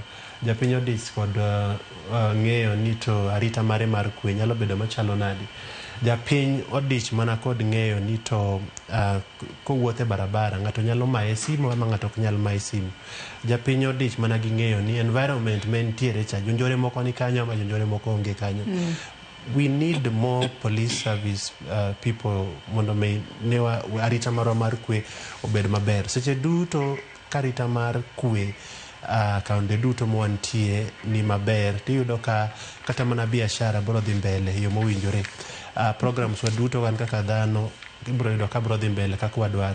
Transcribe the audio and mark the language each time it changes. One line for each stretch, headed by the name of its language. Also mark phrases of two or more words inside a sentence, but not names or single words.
Luo (Kenya and Tanzania): Japiny odich kod ng'eyo ni to arita mare mar kwe nyalo bedo machalo nadi. Japiny odich mana kod ng'eyo ni to kowuothe barabara ng'ato nyalo maye simu ama ng'ato ok nyal maye simu. Japiny odich mana gi ng'eyo ni environment mentiere cha jonjore moko ni kanyo ama jonjore moko onge kanyo.
English: We need more police service people
Luo (Kenya and Tanzania): mondo ne arita marwa mar kwe obed maber. Seche duto karita mar kwe kaunde duto mwantie ni maber, tiyudo ka kata mana biashara biro dhi mbele yo mowinjore. Programs wa duto kan kaka dhano biro yudo ka biro dhi mbele kaka wadwaro.